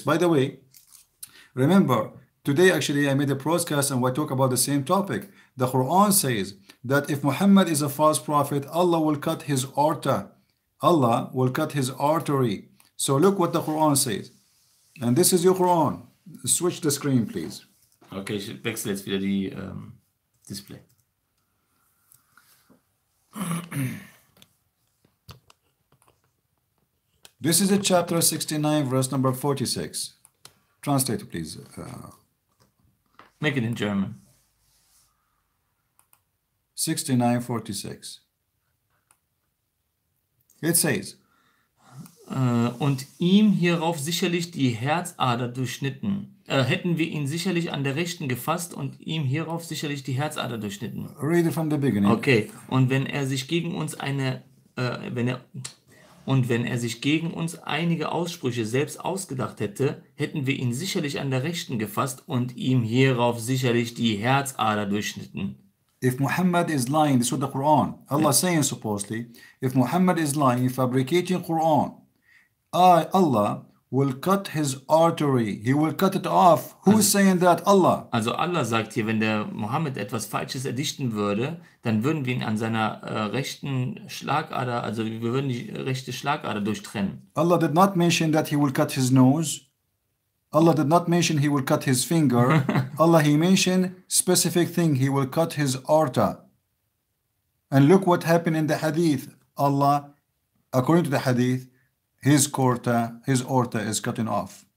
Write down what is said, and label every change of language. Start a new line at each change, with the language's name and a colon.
English: By the way, remember, today, actually, I made a broadcast and we talk about the same topic. The Quran says that if Muhammad is a false prophet, Allah will cut his aorta. Allah will cut his artery. So look what the Quran says. And this is your Quran. Switch the screen, please.
German: Okay, ich wechsle jetzt wieder die Display.
English: This is a chapter 69, verse number 46. Translate, please. Make it in German. 69:46. It says,
German: Und ihm hierauf sicherlich die Herzader durchschnitten. Hätten wir ihn sicherlich an der Rechten gefasst und ihm hierauf sicherlich die Herzader durchschnitten.
English: read it from the beginning.
German: Okay, und wenn er sich gegen uns einige Aussprüche selbst ausgedacht hätte, hätten wir ihn sicherlich an der Rechten gefasst und ihm hierauf sicherlich die Herzader durchschnitten.
English: If Muhammad is lying, this is what the Quran, Allah saying supposedly, if Muhammad is lying, fabricating Quran, Allah will cut his artery. He will cut it off. Who is saying that? Allah.
German: Also Allah sagt hier, wenn der Mohammed etwas Falsches erdichten würde, dann würden wir ihn an seiner rechten Schlagader, also wir würden die rechte Schlagader durchtrennen.
English: Allah did not mention that he will cut his nose. Allah did not mention he will cut his finger. Allah, he mentioned specific thing. He will cut his aorta. And look what happened in the hadith. Allah, according to the hadith, his aorta is cutting off.